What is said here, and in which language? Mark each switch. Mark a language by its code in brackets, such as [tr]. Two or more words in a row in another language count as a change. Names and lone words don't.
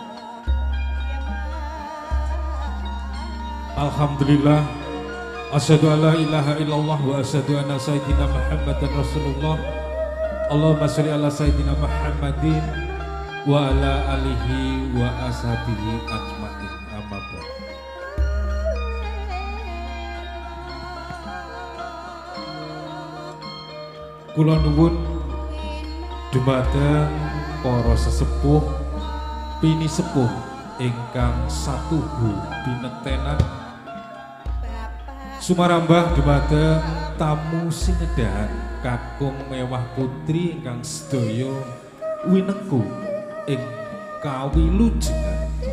[ar] Alhamdulillah. أشهد أن لا إله إلا الله وأشهد أن سيدنا محمدا رسول الله. اللهم صل على سيدنا محمد وعلى آله وأصحابه أجمعين. [jv] Kula nuwun dumateng para sesepuh pini sepuh ingkang satuhu binektenan sumarambah dumateng tamu sinedahan kakung mewah putri ingkang sedaya winengku ing kawilujengan.